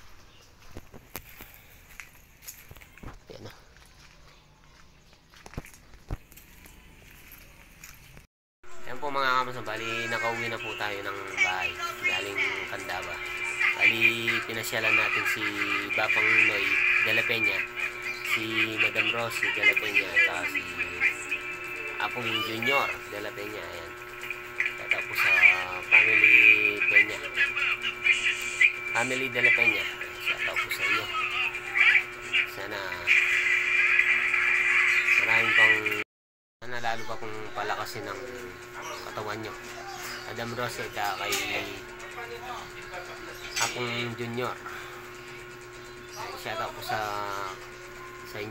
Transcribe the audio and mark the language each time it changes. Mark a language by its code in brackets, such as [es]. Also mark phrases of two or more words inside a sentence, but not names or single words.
[tl] Yan na. Yan po mga kamason, bali nakauwi na po tayo ng bahay galing Candaba. Bali pinasyalan natin si Bapang Noy de la Peña, si Madam Rosie de la Peña, at si Apong Junior de la Peña. Ayan. Tapos sa family Peña, family de la Peña. Tapos sa inyo, sana maraming pang lalo pa kung palakasin ng katawan nyo. Madam Rosie at kay Apong Junior. [en] Shout out [tl] po sa inyo.